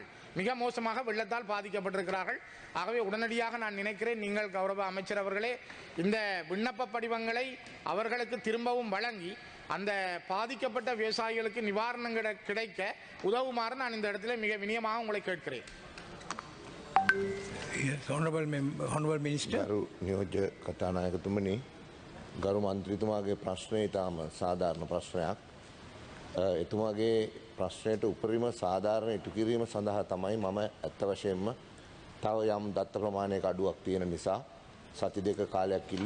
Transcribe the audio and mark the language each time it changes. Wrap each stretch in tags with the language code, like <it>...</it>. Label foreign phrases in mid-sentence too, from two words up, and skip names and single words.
<ta>மிக மோசமாக வெள்ளத்தால் பாதிக்கப்பட்டிருக்கிறார்கள். ஆகவே உடனடியாக நான் நினைக்கிறேன், நீங்கள் கௌரவ அமைச்சர் அவர்களே இந்த விண்ணப்ப படிவங்களை அவர்களுக்கு திரும்பவும் வழங்கி அந்த பாதிக்கப்பட்ட விவசாயிகளுக்கு நிவாரணம் கிடைக்க உதவுமாறு நான் இந்த இடத்துல மிக வினயமாக உங்களை கேட்கிறேன்.</ta> <en>Honorable Minister.</en> <si>ගරු නියෝජ්‍ය කතානායකතුමනි, ගරු මන්ත්‍රීතුමාගේ ප්‍රශ්නය ඉතාම සාධාරණ ප්‍රශ්නයක්. එතුමාගේ ප්‍රශ්නයට උපරිම සාධාරණ ඉටු කිරීම සඳහා තමයි මම ඇත්ත වශයෙන්ම තව යම් දත්ත ප්‍රමාණයක අඩුවක් තියෙන නිසා සති 2 කාලයක් ඉල්ලුවේ.</si>